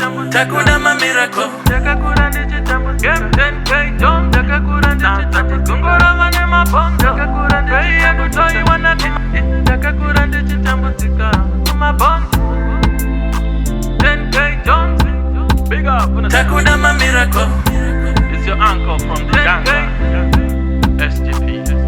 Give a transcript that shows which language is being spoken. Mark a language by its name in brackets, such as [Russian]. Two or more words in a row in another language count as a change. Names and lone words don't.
[Shona] Takuda mamirako. Takakura tichitambudzika. Takakura tichitambudzika. Kungorova nemabhonzo. Takakura tichitambudzika. Takakura tichitambudzika. Kumabhonzo. Ten K Jones. [English] Big up. [Shona] Takuda mamirako. [English] It's your uncle from the jungle. S G P.